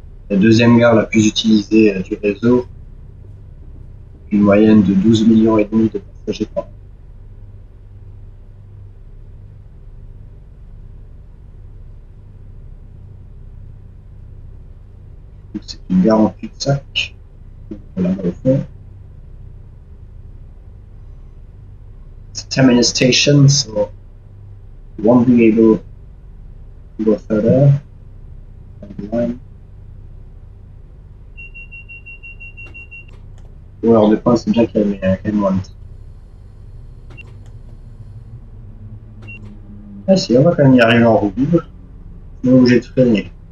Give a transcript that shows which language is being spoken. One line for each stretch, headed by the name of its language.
French: La deuxième gare la plus utilisée du réseau, une moyenne de 12,5 millions de passagers par an. C'est une gare en cul-de-sac. Voilà, au fond.
English: It's a terminus station, so you won't be able to go further on the line.
French: Ou alors de point, c'est bien qu'il y ait moins de temps. Ah si, on va quand même y arriver en roue libre. On est obligé de freiner.